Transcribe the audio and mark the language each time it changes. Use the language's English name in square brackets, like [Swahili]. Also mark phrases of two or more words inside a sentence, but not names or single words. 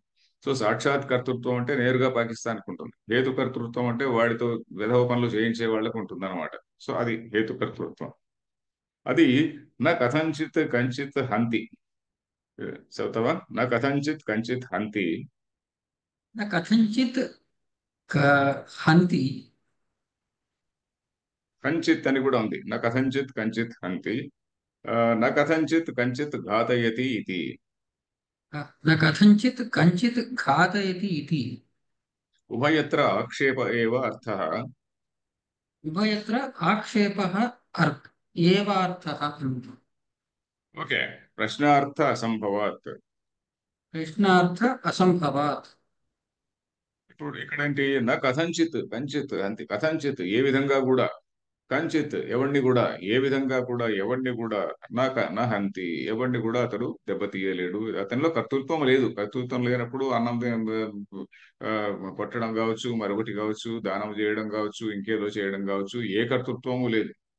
[Telugu] సో సాక్షాత్ కర్తృత్వం అంటే నేరుగా పాకిస్తాన్కి ఉంటుంది. హేతు కర్తృత్వం అంటే వాడితో విధవ పనులు చేయించే వాళ్ళకు ఉంటుంది అనమాట. సో అది హేతు కర్తృత్వం. అది [Sanskrit] నా కథంచిత్ కంచిత్ హంతి. చదువుతావా? నా కథంచిత్ కంచిత్ హంతి. न कथञ्चित् हन्ति। [Telugu] కంచిత్ అని కూడా ఉంది. [Sanskrit] నా కథంచిత్ కంచిత్ హంతి. నా కథంచిత్ కంచిత్ ఘాతయతి ఇది. न कथञ्चित् कञ्चित् घातयति इति। ఉభయత్ర ఆక్షేప ఏవ అర్థః. उभयत्र आक्षेपः एवार्थः। ఓకే. ప్రశ్నార్థ అసంభవాత్. प्रश्नार्थ असंभवात्। [Telugu] ఇప్పుడు ఇక్కడేంటి? [Sanskrit] నా కథంచిత్ కంచిత్ అంతే. [Telugu] కథంచిత్ ఏ విధంగా కూడా, కంచిత్ ఎవరిని కూడా, ఏ విధంగా కూడా ఎవరిని కూడా, [Sanskrit] నా హంతి [Telugu] ఎవరిని కూడా అతడు దెబ్బతీయలేడు. అతనిలో కర్తృత్వం లేదు. కర్తృత్వం లేనప్పుడు అన్నం ఆ, కొట్టడం కావచ్చు, మరొకటి కావచ్చు, దానం చేయడం కావచ్చు, ఇంకేదో చేయడం కావచ్చు, ఏ కర్తృత్వము లేదు.